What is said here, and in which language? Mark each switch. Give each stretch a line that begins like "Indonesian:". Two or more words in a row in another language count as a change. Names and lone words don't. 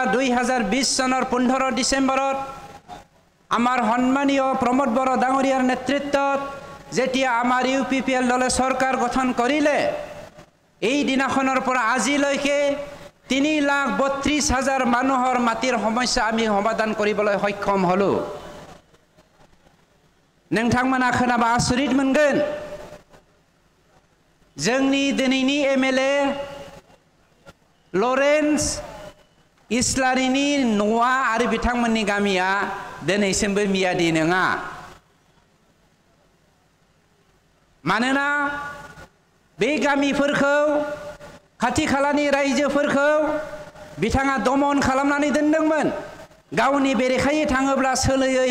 Assamese: 2020 চনৰ 15 ডিসেম্বৰত আমাৰ সন্মানীয় প্ৰমোদ বড়ো ডাঙৰীয়াৰ নেতৃত্বত যেতিয়া আমাৰ ইউপিপিএল দলে চৰকাৰ গঠন কৰিলে এই দিনাখনৰ পৰা আজিলৈকে 3,32,000 মানুহৰ মাটিৰ সমস্যা আমি সমাধান কৰিবলৈ সক্ষম হলো
Bodo: नोंथांमोना खोनाबा आसरित मोनगोन जोंनि दिनैनि एमएलए लरेन्स इस्लारिनि न'आ आरो बिथांमोननि गामिया दिनैसिमबो मियादि नङा मानोना बे गामिफोरखौ खाथि खालानि रायजोफोरखौ बिथाङा दमन खालामनानै दोनदोंमोन गावनि बेरेखायै थाङोब्ला सोलोयै